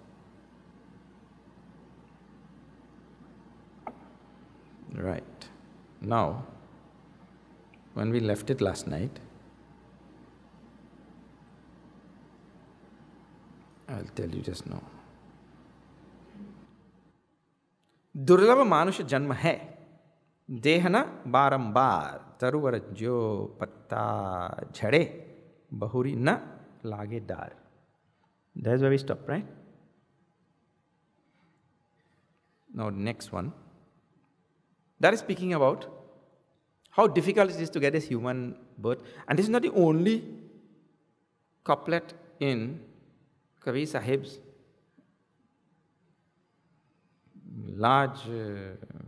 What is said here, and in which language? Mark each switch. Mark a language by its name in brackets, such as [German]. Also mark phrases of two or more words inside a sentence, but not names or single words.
[English] Right. Now, when we left it last night, I'll tell you just now. [Hindi] दुर्लभ मानुष जन्म है, देहना बारंबार, तरुवर जो पत्ता झड़े, बहुरी न लागे डार. [English] That's where we stop, right? Now, next one. That is speaking about how difficult it is to get this human birth. And this is not the only couplet in Kabir Sahib's large library.